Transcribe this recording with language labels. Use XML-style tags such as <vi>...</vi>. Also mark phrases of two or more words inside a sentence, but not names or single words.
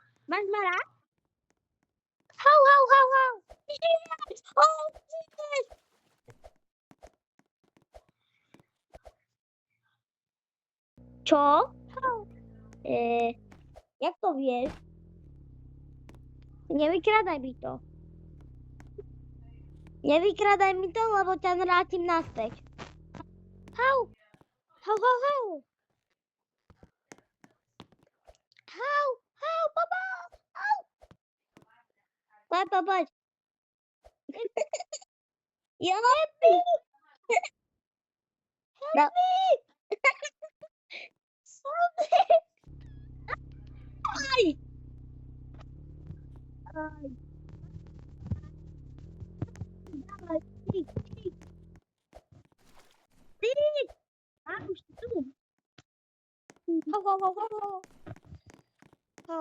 <sk>Máš ma rád? Hau, hau, hau, hau.</sk> <en>Yes! Oh, yes!</en> <sk>Čo? Hau. Jak to vieš? Nevykradaj mi to. Nevykradaj mi to, lebo ťa vrátim naspäť. Hau. Hau, hau, hau. Hau, hau, pomoc. Hau. Poď.</sk> <en>Help me. Help me. Help me. Aj. Aj.</en> <sk>Dawaj, ty. A, už tu. Hau.</sk>